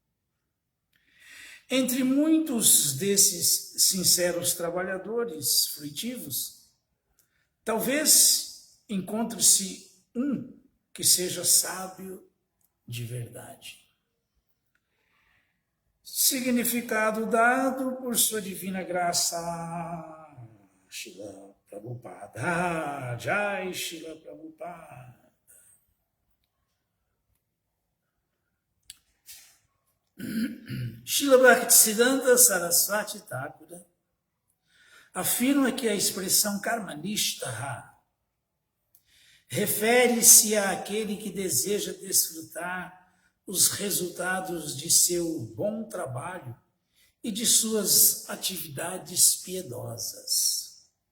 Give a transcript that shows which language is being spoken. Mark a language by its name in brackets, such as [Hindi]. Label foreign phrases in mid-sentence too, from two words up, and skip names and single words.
[Portuguese] Entre muitos desses sinceros trabalhadores fruitivos, talvez encontre-se um que seja sábio de verdade. Significado dado por sua divina graça, Srila Prabhupada, Jai Srila Prabhupada. Srila Bhaktisiddhanta Saraswati Thakura afirma que a expressão karmanishtaha refere-se àquele que deseja desfrutar os resultados de seu bom trabalho e de suas atividades piedosas.